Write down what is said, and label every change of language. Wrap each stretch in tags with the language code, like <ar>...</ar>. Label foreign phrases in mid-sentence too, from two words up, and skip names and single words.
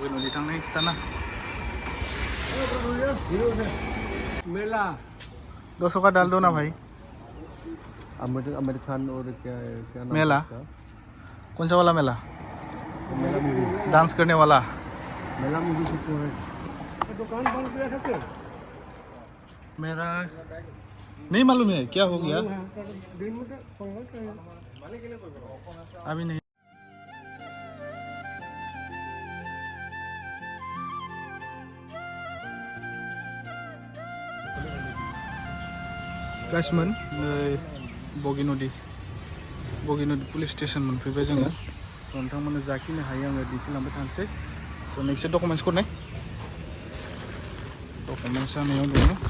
<brx>थांनाय खिथाना</brx> <hi>मेला 200 का डाल दो ना भाई अमेरिकन और क्या क्या नाम मेला है कौन सा वाला मेला मेला मूवी डांस करने वाला मेला मूवी शूट हो रहा है दुकान बंद किया था क्या मेरा नहीं मालूम है क्या हो गया अभी नहीं</hi> <brx>गाइसमोन बगिनदि पुलिस स्टेशन मोनफैबाय जोङो नोंथांमोननो जाखिनि हायो आङो दिन्थिलांबाय थानोसै स' नेक्स्ट डकुमेन्ट्सखौ नाय डकुमेन्ट्स आंनियाव दङ</brx>